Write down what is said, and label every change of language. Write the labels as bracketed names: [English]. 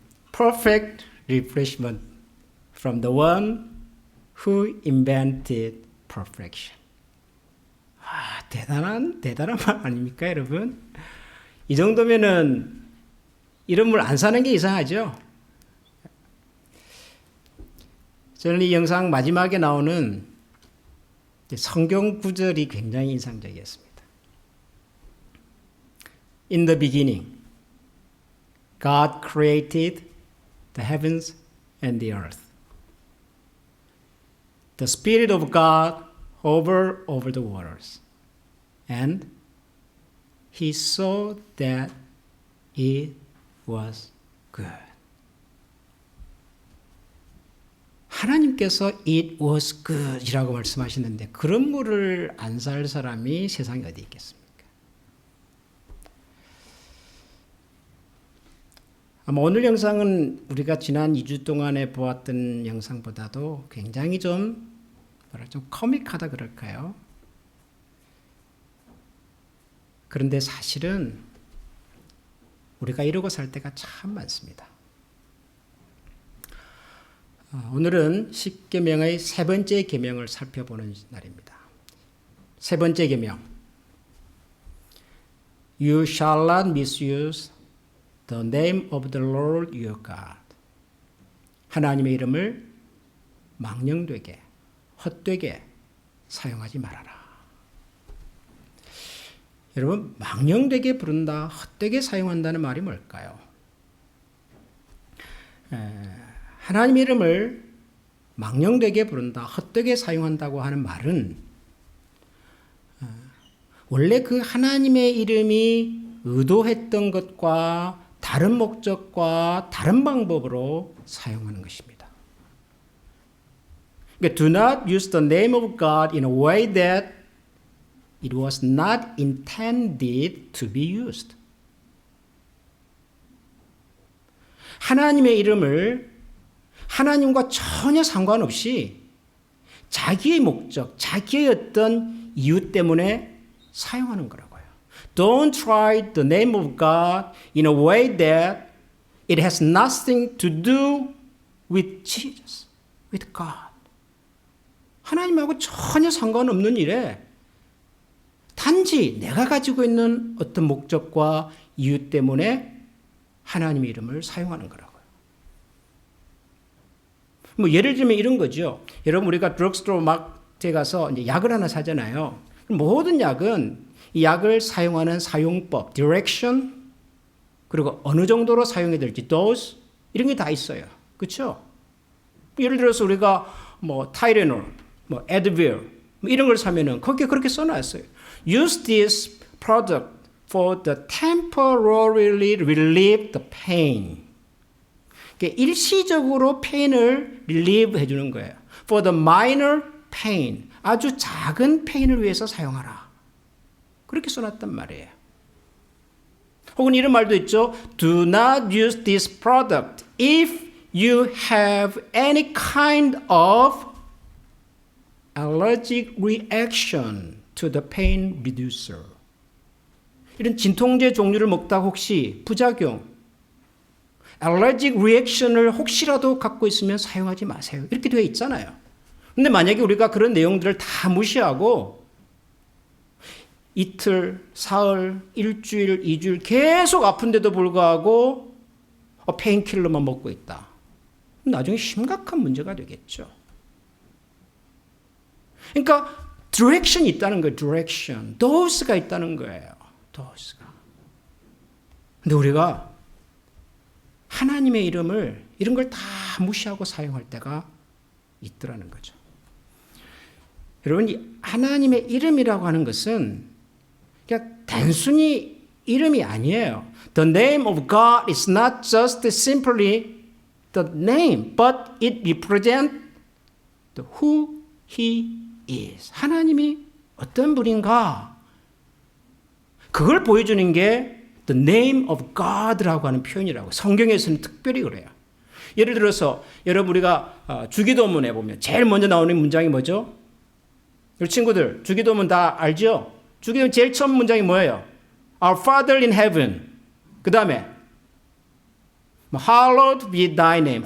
[English] Perfect refreshment from the one who invented perfection. [Korean] 대단한 말 아닙니까, 여러분? 이 정도면은 이런 물 안 사는 게 이상하죠? 저는 이 영상 마지막에 나오는 성경 구절이 굉장히 인상적이었습니다. [English] In the beginning, God created the heavens and the earth. The Spirit of God hovered over the waters, and He saw that it was good. [Korean] 하나님께서 [English] it was good [Korean] 이라고 말씀하시는데 그런 물을 안 살 사람이 세상에 어디 있겠습니까? 아마 오늘 영상은 우리가 지난 2주 동안에 보았던 영상보다도 굉장히 좀 코믹하다 그럴까요? 그런데 사실은 우리가 이러고 살 때가 참 많습니다. 오늘은 십계명의 세 번째 계명을 살펴보는 날입니다. 세 번째 계명. [English] You shall not misuse the name of the Lord your God. [Korean] 하나님의 이름을 망령되게, 헛되게 사용하지 말아라. 여러분, 망령되게 부른다, 헛되게 사용한다는 말이 뭘까요? 하나님의 이름을 망령되게 부른다, 헛되게 사용한다고 하는 말은 원래 그 하나님의 이름이 의도했던 것과 다른 목적과 다른 방법으로 사용하는 것입니다. [English] Do not use the name of God in a way that it was not intended to be used. [Korean] 하나님의 이름을 하나님과 전혀 상관없이 자기의 목적, 자기의 어떤 이유 때문에 사용하는 거라고요. [English] Don't try the name of God in a way that it has nothing to do with Jesus, with God. [Korean] 하나님하고 전혀 상관없는 일에 단지 내가 가지고 있는 어떤 목적과 이유 때문에 하나님의 이름을 사용하는 거라고요. 뭐 예를 들면 이런 거죠. 여러분 우리가 드럭스토어 마트에 가서 이제 약을 하나 사잖아요. 모든 약은 이 약을 사용하는 사용법, [English] direction, [Korean] 그리고 어느 정도로 사용해야 될지, [English] dose [Korean] 이런 게 다 있어요. 그렇죠? 예를 들어서 우리가 뭐 타이레놀, 뭐 에드빌 뭐 이런 걸 사면은 거기에 그렇게 써놨어요. [English] Use this product for the temporarily relieve the pain. [Korean] 일시적으로 페인을 relieve 해주는 거예요. [English] For the minor pain, [Korean] 아주 작은 페인을 위해서 사용하라. 그렇게 써놨단 말이에요. 혹은 이런 말도 있죠. [English] Do not use this product if you have any kind of allergic reaction to the pain reducer. [Korean] 이런 진통제 종류를 먹다가 혹시 부작용, [English] allergic reaction [Korean] 을 혹시라도 갖고 있으면 사용하지 마세요. 이렇게 되어 있잖아요. 근데 만약에 우리가 그런 내용들을 다 무시하고 이틀, 사흘, 일주일, 2주일 계속 아픈데도 불구하고 페인킬러만 먹고 있다. 나중에 심각한 문제가 되겠죠. 그러니까 디렉션이 있다는 거예요. 디렉션. 도스가 있다는 거예요. 도스가. 근데 우리가 하나님의 이름을 이런 걸 다 무시하고 사용할 때가 있더라는 거죠. 여러분, 이 하나님의 이름이라고 하는 것은 그냥 단순히 이름이 아니에요. [English] The name of God is not just simply the name, but it represents who He is. [Korean] 하나님이 어떤 분인가? 그걸 보여주는 게 [English] The name of God [Korean] 라고 하는 표현이라고. 성경에서는 특별히 그래요. 예를 들어서 여러분 우리가 주기도문에 보면 제일 먼저 나오는 문장이 뭐죠? 우리 친구들 주기도문 다 알죠? 주기도문 제일 처음 문장이 뭐예요? [English] Our Father in heaven. [Korean] 그 다음에 [English] Hallowed be thy name.